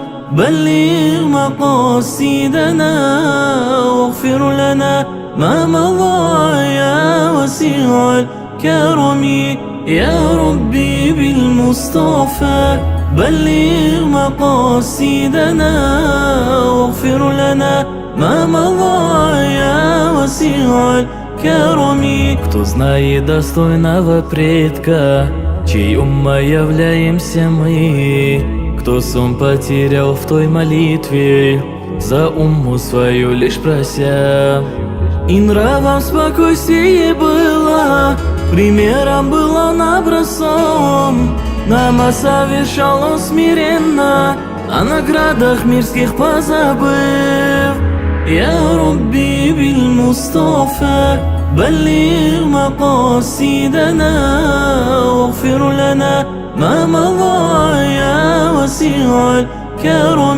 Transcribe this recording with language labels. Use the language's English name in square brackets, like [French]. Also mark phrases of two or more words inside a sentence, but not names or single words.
[Arabic] بلغ مقاصدنا واغفر لنا ما مضى يا وسيع الكرم. يا ربي بالمصطفى بلغ مقاصدنا واغفر لنا ما مضى يا وسيع الكرم. [Russian] Кто знает достойного предка, чьей уммой являемся мы, кто сон потерял в той молитве, за умму свою лишь прося. И нравом спокойствие было, примером был он образцом, намаз совершал он смиренно, о наградах мирских позабыв. [Arabic] يا ربي بالمصطفى بلغ مقاصدنا واغفر لنا ما مضى يا وسيع الكرم.